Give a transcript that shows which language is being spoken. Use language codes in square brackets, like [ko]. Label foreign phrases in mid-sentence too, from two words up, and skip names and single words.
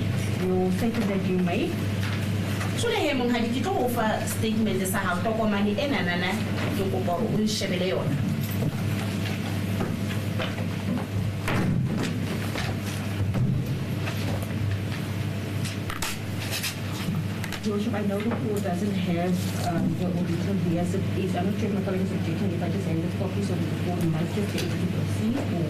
[en] Your statement that you made. [st] So le mong ha di tlo go fa statement sa ha tokomane ena nana ke go ba o shebele yona. [en] Worship, I know the court doesn't have the original here as it is. I'm not sure if my colleague is objecting if I just hand the copy so that the court might just be able to proceed or...